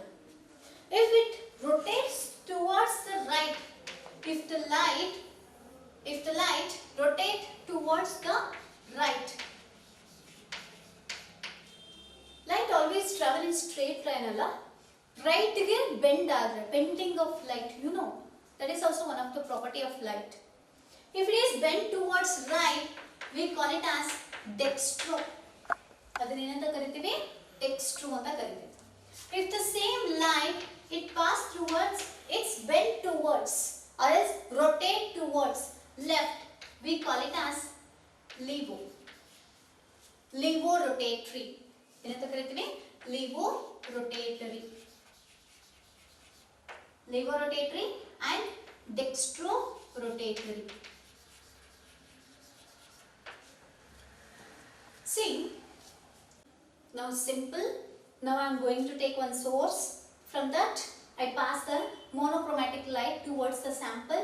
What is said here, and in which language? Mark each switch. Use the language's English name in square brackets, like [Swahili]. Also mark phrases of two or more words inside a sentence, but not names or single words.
[English] If it rotates towards the right, if the light rotates towards the right, light always travel in straight line alla. Right ge bend ಆದರೆ, bending of light, you know, that is also one of the property of light. If it is bent towards right, we call it as dextro. [Kannada] ಅದನ್ನ ಏನಂತ ಕರಿತೀವಿ? Dextro ಅಂತ ಕರಿತೀವಿ. [English] If the same light it pass towards, it's bent towards or else rotate towards left, we call it as levo. Levo rotatory. [Kannada] ಏನಂತ ಕರಿತೀವಿ? [English] Levo rotatory. Levo rotatory and dextro rotatory. See, now simple. Now I am going to take one source. From that I pass the monochromatic light towards the sample.